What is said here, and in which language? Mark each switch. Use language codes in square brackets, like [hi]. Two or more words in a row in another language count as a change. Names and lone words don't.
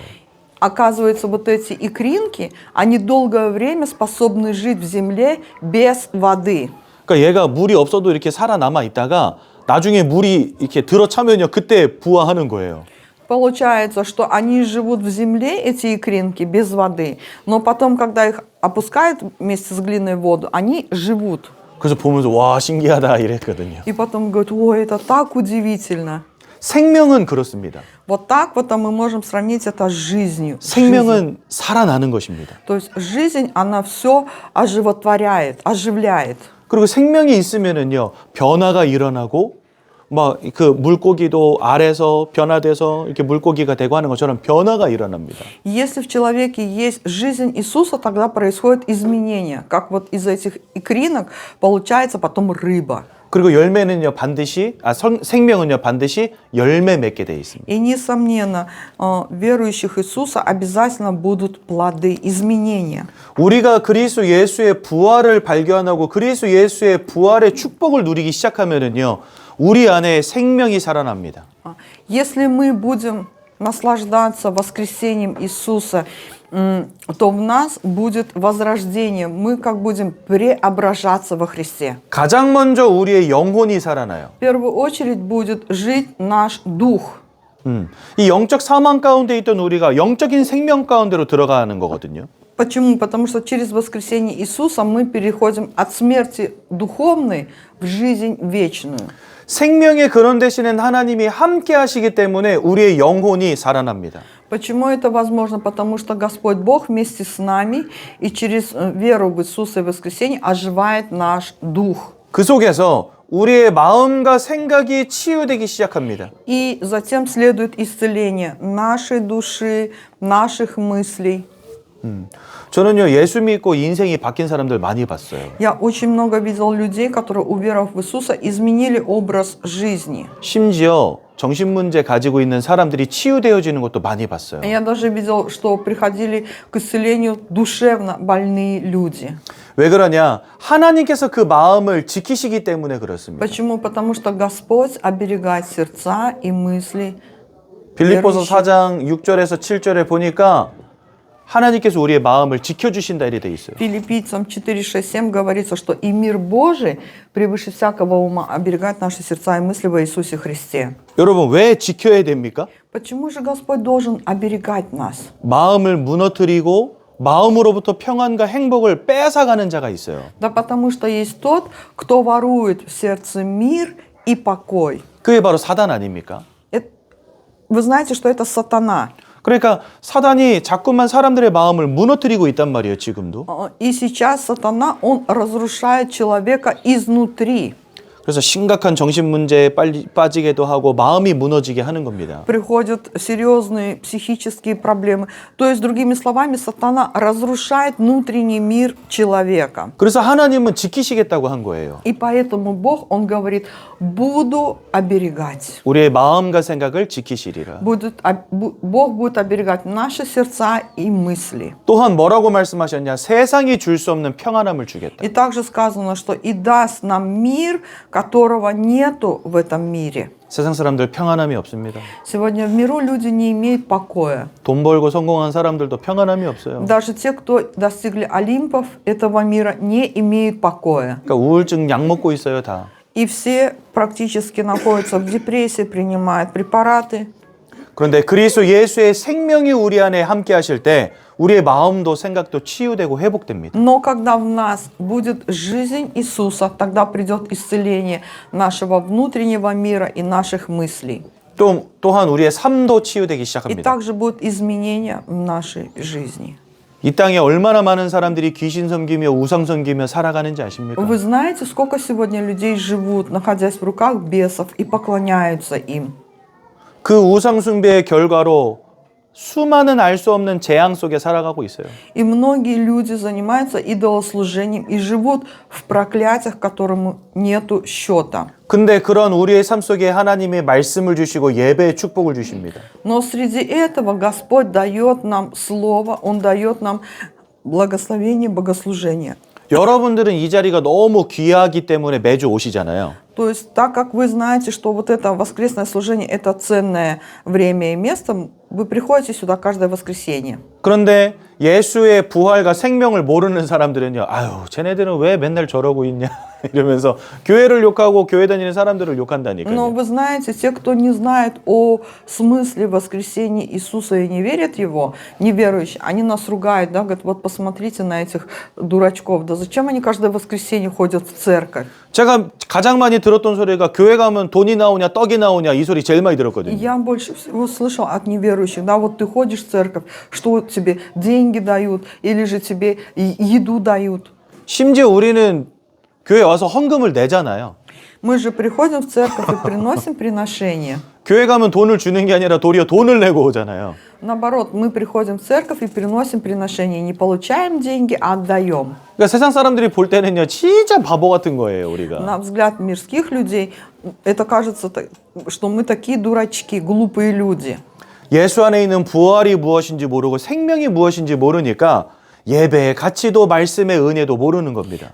[ru] Оказывается, вот эти икринки, они долгое время способны жить в земле без воды. [ko] 그러니까 얘가 물이 없어도 이렇게 살아남아 있다가 나중에 물이 이렇게 들어차면요, 그때 부화하는 거예요. [ru] Получается, что они живут в земле, эти икринки, без воды, но потом, когда их опускают вместе с глиной в воду, они живут. [ko] 그래서 보면서 와, 신기하다 이랬거든요. [ru] И потом говорят, ой, это так удивительно. [ko] 생명은 그렇습니다. [ru] Вот так вот мы можем сравнить это с жизнью. [ko] 생명은 살아나는 것입니다. [ru] То есть жизнь, она все оживотворяет, оживляет. [ko] 그리고 생명이 있으면은요, 변화가 일어나고 막 그 물고기도 알에서 변화돼서 이렇게 물고기가 되고 하는 것처럼 변화가 일어납니다. [ru] Если в человеке есть жизнь Иисуса, тогда происходит изменение. Как вот из этих икринок получается потом рыба. [ko] 그리고 열매는요, 반드시 생명은요, 반드시 열매 맺게 돼 있습니다. [ru] И, несомненно, верующих Иисуса обязательно будут плоды, изменения. [ko] 우리가 그리스도 예수의 부활을 발견하고 그리스도 예수의 부활의 축복을 누리기 시작하면은요, 우리 안에 생명이 살아납니다. [ru] Если мы будем наслаждаться воскресением Иисуса, то в нас будет возрождение. Мы как будем преображаться во Христе. [ko] 가장 먼저 우리의 영혼이 살아나요. [ru] В первую очередь будет жить наш дух. [ko] 이 영적 사망 가운데 있던 우리가 영적인 생명 가운데로 들어가는 거거든요. [ru] Почему? Потому что через воскресение Иисуса мы переходим от смерти духовной в жизнь вечную. [ko] 생명의 근원 되시는 하나님이 함께 하시기 때문에 우리의 영혼이 살아납니다. [ru] Почему это возможно? Потому что Господь Бог вместе с нами и через веру в Иисуса и воскресение оживает наш дух. [ko] 그 속에서 우리의 마음과 생각이 치유되기 시작합니다. [ru] И затем следует исцеление нашей души, наших мыслей. [ko] 저는요, 예수 믿고 인생이 바뀐 사람들 많이 봤어요. [ru] Я очень много видел людей, которые, уверовав в Иисуса, изменили образ жизни. [ko] 심지어 정신문제 가지고 있는 사람들이 치유되어지는 것도 많이 봤어요. [ru] Я даже видел, что приходили к исцелению душевно больные люди. [ko] 왜 그러냐? 하나님께서 그 마음을 지키시기 때문에 그렇습니다. [ru] Почему? Потому что Господь оберегает сердца и мысли. [ko] 빌립보서 4장 6절에서 7절에 보니까 하나님께서 우리의 마음을 지켜주신다 이렇게 돼 있어요. [ru] Филиппийцам 4:6-7 говорится, что и мир Божий превыше всякого ума оберегает наши сердца и мысли во Иисусе Христе. [ko] 여러분, 왜 지켜야 됩니까? [ru] Почему же Господь должен оберегать нас? [ko] 마음을 무너뜨리고 마음으로부터 평안과 행복을 뺏어가는 자가 있어요. [ru] Да потому что есть тот, кто ворует в сердце мир и покой. [ko] 그게 바로 사단 아닙니까? [ru] Вы знаете, что это сатана. [ko] 그러니까 사단이 자꾸만 사람들의 마음을 무너뜨리고 있단 말이에요, 지금도. [ru] И сейчас сатана, он разрушает человека изнутри. [ko] 그래서 심각한 정신 문제에 빠지게도 하고 마음이 무너지게 하는 겁니다. [ru] Приходят серьезные психические проблемы. То есть, другими словами, сатана разрушает внутренний мир человека. [ko] 그래서 하나님은 지키시겠다고 한 거예요. [ru] И поэтому Бог, Он говорит, буду оберегать. [ko] 우리의 마음과 생각을 지키시리라. [ru] Бог будет оберегать наши сердца и мысли. [ko] 또한 뭐라고 말씀하셨냐? 세상이 줄 수 없는 평안함을 주겠다. [ru] И также сказано, что и даст нам мир, которого нету в этом мире. [ko] 세상 사람들 평안함이 없습니다. [ru] Сегодня в миру люди не имеют покоя. [ko] 돈 벌고 성공한 사람들도 평안함이 없어요. [ru] Даже те, кто достигли Олимпов этого мира, не имеют покоя. [ko] 그러니까 우울증 약 먹고 있어요, 다. [ru] И все практически находятся в депрессии, принимают препараты. [ko] 그런데 그리스도 예수의 생명이 우리 안에 함께 하실 때 우리의 마음도 생각도 치유되고 회복됩니다. [ru] Но когда в нас будет жизнь Иисуса, тогда придет исцеление нашего внутреннего мира и наших мыслей. [ko] 또한 우리의 삶도 치유되기 [ru] И [ko] 시작합니다. [ru] также будут изменения в нашей жизни. [ko] 이 땅에 얼마나 많은 사람들이 귀신 섬기며 우상 섬기며 살아가는지 아십니까? [ru] Вы знаете, сколько сегодня людей живут, находясь в руках бесов и поклоняются им? [ko] 그 우상 숭배의 결과로 수많은 알 수 없는 재앙 속에 살아가고 있어요. [ru] И многие люди занимаются идолослужением и живут в проклятиях, которому нету счета. [ko] 근데 그런 우리의 삶 속에 하나님이 말씀을 주시고 예배의 축복을 주십니다. [ru] Но среди этого Господь дает нам слово, Он дает нам благословение, богослужение. [ko] 여러분들은 이 자리가 너무 귀하기 때문에 매주 오시잖아요. [ru] То есть, так как вы знаете, что вот это воскресное служение – это ценное время и место, вы приходите сюда каждое воскресенье. [ko] 그런데 예수의 부활과 생명을 모르는 사람들은요, 아유, 쟤네들은 왜 맨날 저러고 있냐 이러면서 교회를 욕하고 교회 다니는 사람들을 [ru] Но [ko] 욕한다니까요. [ru] вы знаете, те, кто не знает о смысле воскресения Иисуса и не верят в Его, неверующие, они нас ругают, да, говорят, вот посмотрите на этих дурачков, да зачем они каждое воскресенье ходят в церковь? [ko] 제가 가장 많이 들었던 소리가 교회 가면 돈이 나오냐 떡이 на오냐 이 소리 제일 많이 들었거든요. [ru] Я больше всего слышал от неверующих, да, вот ты ходишь в церковь, что тебе деньги дают или же тебе еду дают. [ko] 심지어 우리는 교회 와서 헌금을 내잖아요. [ru] Мы же приходим в церковь и приносим приношения. [ko] 교회 가면 돈을 주는 게 아니라 도리어 돈을 내고 오잖아요. [ru] Наоборот, мы приходим в церковь и приносим приношения. Не получаем деньги, а отдаем. [ko] 그러니까 세상 사람들이 볼 때는요, 진짜 바보 같은 거예요, 우리가. [ru] На взгляд мирских людей, это кажется, что мы такие дурачки, глупые люди. [ko] 예수 안에 있는 부활이 무엇인지 모르고 생명이 무엇인지 모르니까 예배의 가치도 말씀의 은혜도 모르는 겁니다.